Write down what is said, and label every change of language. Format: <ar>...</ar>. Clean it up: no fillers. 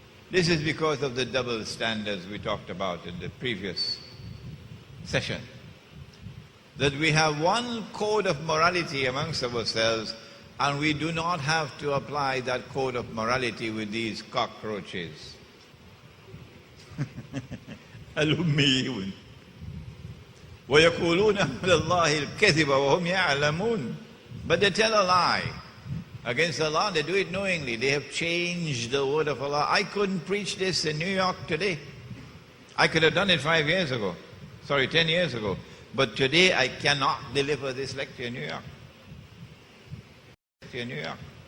<en>This is because of the double standards we talked about in the previous session. That we have one code of morality amongst ourselves, and we do not have to apply that code of morality with these cockroaches.</en> <ar>الأميون ويقولون على الله الكذب وهم يعلمون.</ar> <en>But they tell a lie against Allah. They do it knowingly. They have changed the word of Allah. I couldn't preach this in New York today. I could have done it 5 years ago. Sorry, 10 years ago. But today I cannot deliver this lecture in New York. In New York.</en>